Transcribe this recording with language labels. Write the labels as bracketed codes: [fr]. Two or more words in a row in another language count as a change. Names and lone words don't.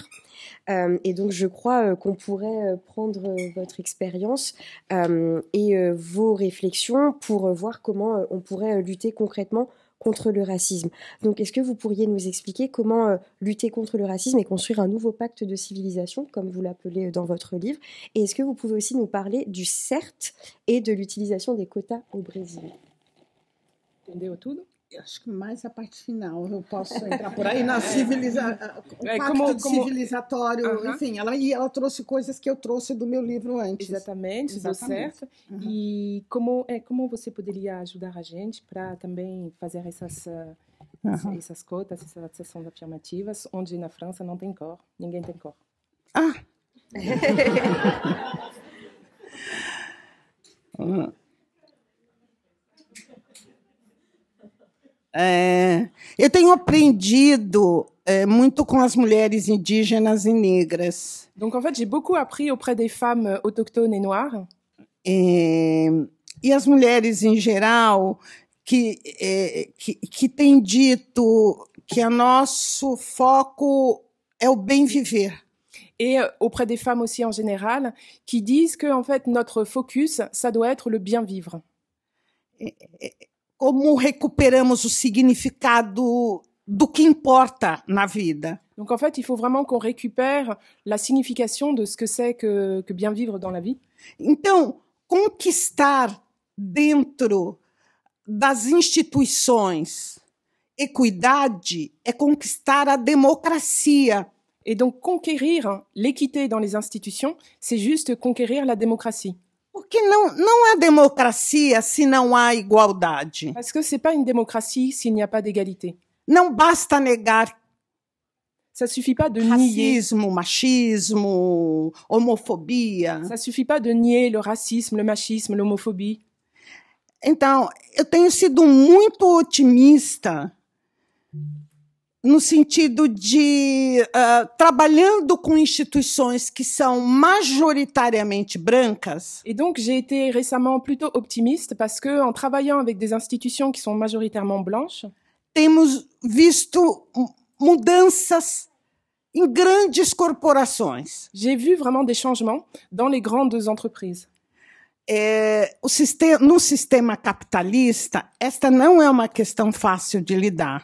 [fr] Et donc, je crois qu'on pourrait prendre votre expérience et vos réflexions pour voir comment on pourrait lutter concrètement contre le racisme. Donc, est-ce que vous pourriez nous expliquer comment lutter contre le racisme et construire un nouveau pacte de civilisation, comme vous l'appelez dans votre livre? Et est-ce que vous pouvez aussi nous parler du CERT et de l'utilisation des quotas au Brésil? [pt] Entendeu tudo? Acho que mais a parte final, eu posso entrar por aí na pacto civilizatório, enfim, ela trouxe coisas que eu trouxe do meu livro antes. Exatamente, do certo. E como você poderia ajudar a gente para também fazer essas cotas, essas ações afirmativas, onde na França não tem cor, ninguém tem cor. Eu tenho aprendido muito com as mulheres indígenas e negras. [fr] Donc en fait, j'ai beaucoup appris auprès des femmes autochtones et noires. [pt] E as mulheres em geral que têm dito que o nosso foco é o bem viver. [fr] Et auprès des femmes aussi en général, qui disent que en fait notre focus, ça doit être le bien vivre. [pt] Como recuperamos o significado do que importa na vida. [fr] Donc en fait, il faut vraiment qu'on récupère la signification de ce que c'est que bien vivre dans la vie. [pt] Então, conquistar dentro das instituições equidade é conquistar a democracia. [fr] Et donc conquérir l'équité dans les institutions, c'est juste conquérir la démocratie. [pt] Porque não há democracia se não há igualdade. [fr] Parce que c'est pas une démocratie s'il n'y a pas d'égalité. [pt] Não basta negar [fr] ça suffit pas de nier [pt] racismo, machismo, homofobia. [fr] Ça suffit pas de nier le racisme, le machisme, l'homophobie. [pt] Então, eu tenho sido muito otimista no sentido de trabalhando com instituições que são majoritariamente brancas. [fr] Et donc j'ai été récemment plutôt optimiste parce que en travaillant avec des institutions qui sont majoritairement blanches, [pt] temos visto mudanças em grandes corporações. [fr] J'ai vu vraiment des changements dans les grandes entreprises. [pt] no sistema capitalista, esta não é uma questão fácil de lidar.